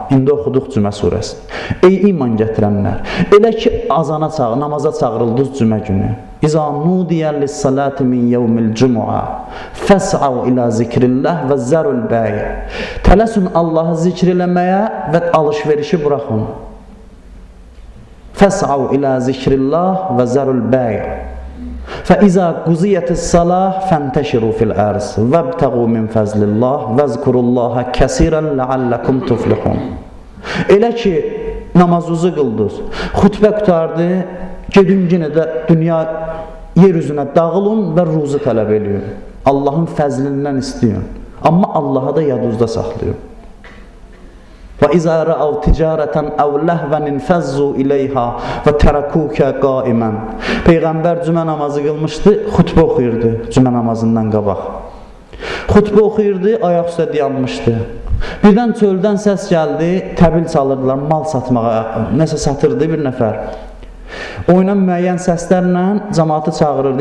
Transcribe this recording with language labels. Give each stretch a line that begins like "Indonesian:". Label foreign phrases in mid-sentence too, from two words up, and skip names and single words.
Azerbaijani: İndi oxuduq Cümə surəsi. Ey iman gətirənlər, elə ki azana namaza çağırıldınız cümə günü.
Arabic: إِذَا نُودِيَ لِلصَّلَاةِ مِنْ يَوْمِ الْجُمُعَةِ فَاسْعَوْا إِلَى ذِكْرِ اللَّهِ وَذَرُوا الْبَيْعَ.
Azerbaijani: Tələsun Allahı zikr eləməyə və alış-verişi buraxın.
Arabic: فَاسْعَوْا إِلَى ذِكْرِ اللَّهِ وَذَرُوا الْبَيْعَ. فَإِذَا قُزِيَتِ الصَّلَاةِ فَانْتَشِرُوا فِي الْأَرْضِ وَابْتَغُوا مِنْ فَضْلِ اللّٰهِ وَاذْكُرُوا اللّٰهَ كَثِيرًا لَعَلَّكُمْ تُفْلِحُونَ.
Azerbaijani: Elə ki namazınızı qıldınız, xutbə qurtardı, gedin yenə də dünya yer üzünə dağılın və ruzu tələb eləyin. Allahın fəzlindən istəyin. Amma Allah'a da yadınızda saxlayın.
Arabic: وَإِذَا رَأَوْا تِجَارَةً أَوْ لَهْوًا انفَضُّوا إِلَيْهَا وَتَرَكُوكَ قَائِمًا.
Azerbaijani: Peyğəmbər cümə namazı qılmışdı, xutbə oxuyurdu cümə namazından qabaq. Xutbə oxuyurdu, ayaq üstə dayanmışdı. Birdən çöldən səs gəldi, təbil çalırdılar, mal satmağa, nəsə satırdı bir nəfər. Oynan müəyyən səslərlə cəmaatı çağırırdı.